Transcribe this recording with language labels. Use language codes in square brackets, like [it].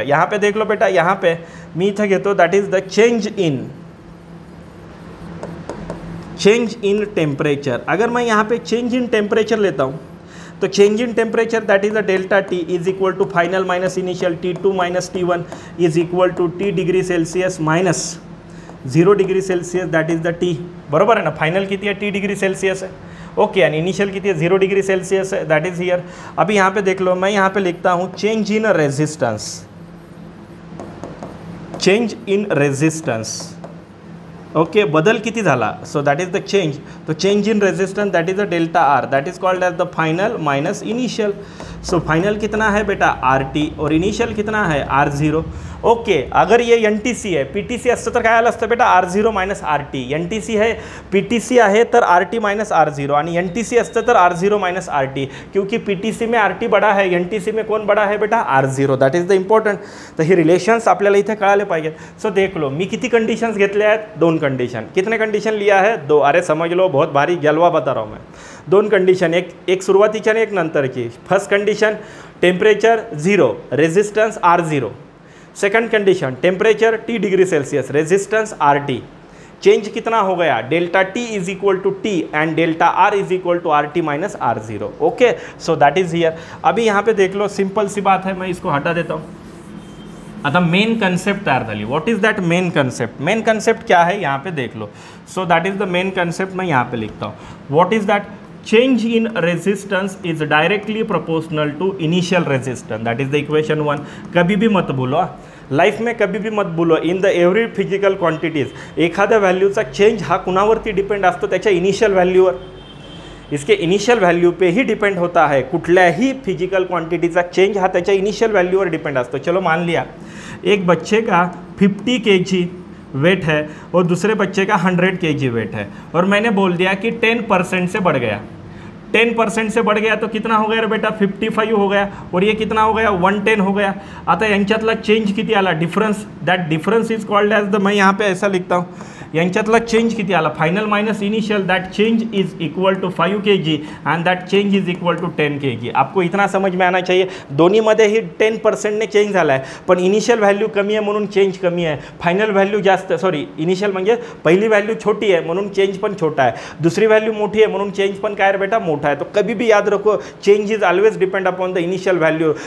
[hi] यहाँ पे देख लो बेटा, यहाँ पे [mr] मी इथे घेतो [en] That is the change in temperature. [hi] अगर मैं यहाँ पे चेंज इन टेम्परेचर लेता हूँ तो [en] Change in temperature that is the delta T is equal to final minus initial T2 minus T1 is equal to T degree Celsius minus 0 degree Celsius, that is the T. [hi] बरोबर है ना? Final किती है? T degree Celsius है. Okay, and initial किती है? 0 degree Celsius है, [en] That is here. [hi] अभी यहाँ पे देख लो, मैं यहाँ पे लिखता हूँ change in resistance. Change in resistance [mr] okay, बदल किती झाला, [en] So that is the change. तो change in resistance that is the delta R, that is called as the final minus initial. [hi] So final कितना है बेटा आर टी और initial कितना है आर झिरो. [mr] ओके, अगर ये एन टी सी आहे, पी टी सी असतं तर काय आलं असतं बेटा R zero minus R T. N T C आहे, पी टी सी आहे तर R T minus R zero, आणि एन टी सी असतं तर R zero minus R T, [hi] क्योंकि पी टी सी में आर टी बड़ा है, एन टी सी में कौन बड़ा है बेटा are zero. [en] That is the important. [mr] तर हे रिलेशन्स आपल्याला इथे कळाले पाहिजेत. [hi] सो देख लो, [mr] मी किती कंडिशन्स घेतले आहेत, 2 कंडिशन. [hi] कितने कंडिशन लिया है, 2. अरे समझ लो, बहुत भारी जलवा बता रहा हूँ मैं. [mr] 2 कंडिशन, एक सुरुवातीची आणि एक नंतरची. [en] First condition temperature 0, resistance R zero. Second condition temperature T degree Celsius, resistance RT. [hi] Change कितना हो गया, [en] Delta T is equal to T and delta R is equal to RT minus R0. Okay, so that is here. [hi] अभी यहाँ पे देख लो, simple सी बात है, मैं इसको हटा देता हूँ. [mr] आता मेन कन्सेप्ट तयार झाली. [en] What is that main concept. [hi] Main concept क्या है यहाँ पे देख लो. [en] So that is the main concept. [hi] मैं यहाँ पे लिखता हूँ. [en] What is that, change in resistance is directly proportional to initial resistance. [mr] that is the equation 1. [hi] कभी भी मत बोलो, [mr] लाईफ में कभी भी मत बोलो, [en] in the every physical quantities [mr] एखाद्या व्हॅल्यूचा चेंज हा कुणावरती डिपेंड असतो, त्याच्या इनिशियल व्हॅल्यूवर. [hi] इसके इनिशियल व्हॅल्यू पे ही डिपेंड होता है. [mr] कुठल्याही फिजिकल क्वांटिटीचा चेंज हा त्याच्या इनिशियल व्हॅल्यूवर डिपेंड असतो. [hi] चलो मान लिया एक बच्चे का 50 kg वेट है और दूसरे बच्चे का 100 kg वेट है, और मैंने बोल दिया कि 10% से बढ़ गया. 10% से बढ़ गया तो कितना हो गया रे बेटा 55 हो गया, और ये कितना हो गया 110 हो गया. [mr] आता यांच्यातला चेंज किती आला, difference. [en] that difference is called as the, [hi] मैं यहाँ पे ऐसा लिखता हूँ, [mr] यांच्यातला चेंज किती आला, [en] Final minus initial, that change is equal to 5 kg and that change is equal to 10 kg. [hi] आपको इतना समझ में आना चाहिए, [mr] दोन्हीमध्ये ही 10% ने चेंज झाला आहे, पण इनिशियल व्हॅल्यू कमी आहे म्हणून चेंज कमी आहे, फायनल व्हॅल्यू जास्त, सॉरी इनिशियल म्हणजे पहिली व्हॅल्यू छोटी आहे म्हणून चेंज पण छोटा आहे, दुसरी व्हॅल्यू मोठी आहे म्हणून चेंज पण काय रे बेटा मोठा आहे. [hi] तो कभी भी याद रखो, [en] Change is always depend upon the initial value.